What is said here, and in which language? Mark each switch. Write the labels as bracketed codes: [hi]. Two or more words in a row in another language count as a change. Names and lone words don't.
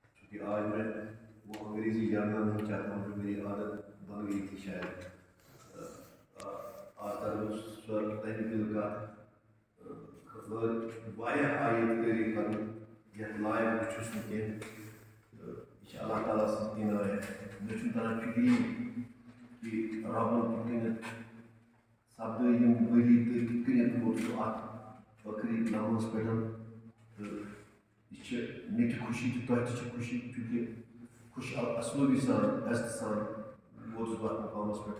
[ur] کہ آج میں وہ انگریزی جاننا نہیں چاہتا ہوں جو میری عادت بن گئی تھی شاید. آج تک دل کا [ks] واریاہ آیت تعریف کروں یتھ لائق بہٕ چھُس نہٕ کینٛہہ. یہ چھِ اللہ تعالیٰ سٕنٛز عنایت. مےٚ چھُنہٕ تران فِکری کہ ربن کِتھ کٔنٮ۪تھ سپدٲے یِم ؤری تہٕ کِتھ کٔنٮ۪تھ ووت سُہ اَتھ ٲخری لمحس پٮ۪ٹھ. تہٕ یہ چھِ مےٚ تہِ خوشی تہٕ تۄہہِ تہِ چھِ خوشی چوٗنٛکہِ خوش اسلوٗبی سان عزتہٕ سان ووتُس بہٕ اَتھ مقامس پٮ۪ٹھ.